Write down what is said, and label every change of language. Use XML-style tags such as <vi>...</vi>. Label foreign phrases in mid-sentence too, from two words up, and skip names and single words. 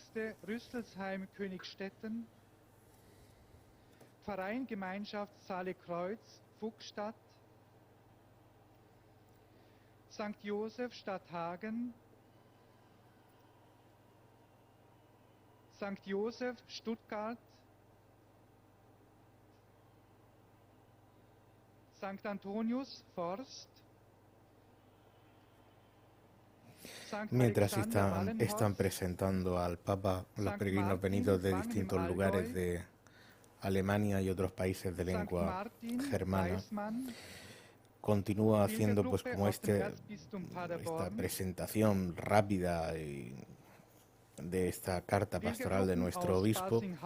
<de>Rüsselsheim Königstetten, Verein Gemeinschaft Saale-Kreuz Fuchsstadt, St. Josef Stadthagen, St. Josef Stuttgart, St. Antonius Forst,</de> <es>Mientras están presentando al Papa los peregrinos venidos de distintos lugares de Alemania y otros países de lengua germana, continúa haciendo pues como esta presentación rápida de esta carta pastoral de nuestro obispo,</es>